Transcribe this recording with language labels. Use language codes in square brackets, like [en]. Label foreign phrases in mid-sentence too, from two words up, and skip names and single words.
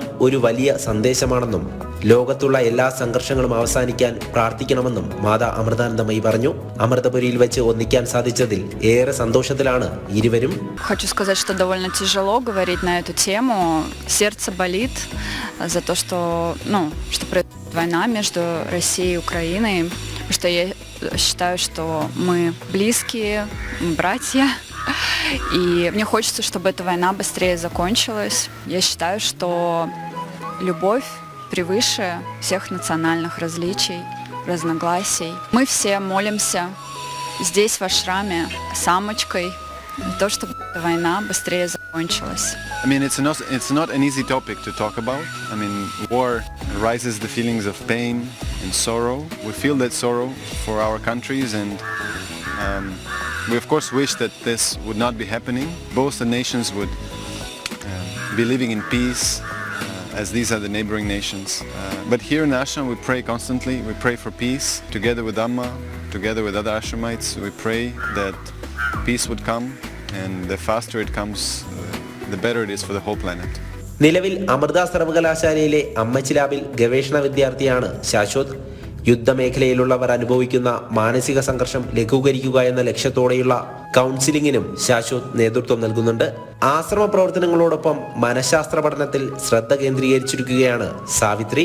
[ml] ഒരു വലിയ സന്ദേശമാണെന്നും ലോകത്തുള്ള എല്ലാ സംഘർഷങ്ങളും അവസാനിക്കാൻ പ്രാർത്ഥിക്കണമെന്നും മാതാ അമൃതാനന്ദമയി പറഞ്ഞു. അമൃതപുരിയിൽ വെച്ച് ഒന്നിക്കാൻ സാധിച്ചതിൽ ഏറെ സന്തോഷത്തിലാണ് ഇരുവരും. [ru] Хочу сказать, что довольно тяжело говорить на эту тему. Сердце болит за то, что происходит война между Россией и Украиной, потому что я считаю, что мы близкие, братья. И мне хочется, чтобы эта война быстрее закончилась. Я считаю, что любовь превыше всех национальных различий, разногласий. Мы все молимся здесь, в ашраме, самочкой, за то, чтобы эта война быстрее закончилась. [en] I mean, it's not an easy topic to talk about. I mean, war raises the feelings of pain and sorrow. We feel that sorrow for our countries, and we of course wish that this would not be happening. Both the nations would be living in peace, as these are the neighboring nations. But here in Ashram we pray constantly. We pray for peace. Together with Amma, together with other Ashramites, we pray that peace would come, and the faster it comes, the better it is for the whole planet. [ml] നിലവിൽ അമൃത സർവകലാശാലയിലെ അമ്മച്ചി ലാബിൽ ഗവേഷണ വിദ്യാർത്ഥിയാണ് ശാശ്വത്. യുദ്ധമേഖലയിലുള്ളവർ അനുഭവിക്കുന്ന മാനസിക സംഘർഷം ലഘൂകരിക്കുക എന്ന ലക്ഷ്യത്തോടെയുള്ള കൗൺസിലിങ്ങിനും ശാശ്വത് നേതൃത്വം നൽകുന്നുണ്ട്. ആശ്രമ പ്രവർത്തനങ്ങളോടൊപ്പം മനഃശാസ്ത്ര പഠനത്തിൽ ശ്രദ്ധ കേന്ദ്രീകരിച്ചിരിക്കുകയാണ് സാവിത്രി.